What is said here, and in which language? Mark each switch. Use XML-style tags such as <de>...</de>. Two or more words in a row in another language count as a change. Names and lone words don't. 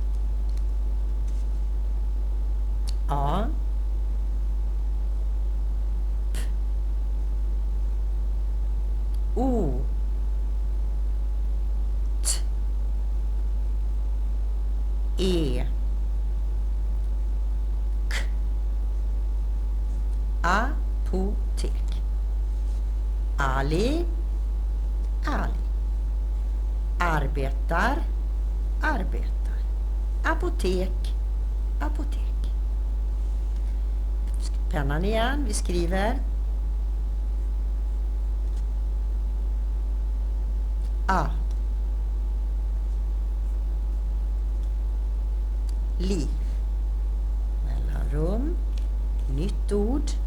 <sv>A, P, O, T, E, K, apotek. Ali, Ali, arbetar, arbetar. Apotek, apotek. Pennan igen, vi skriver A, li, mellanrum, nytt ord,</sv>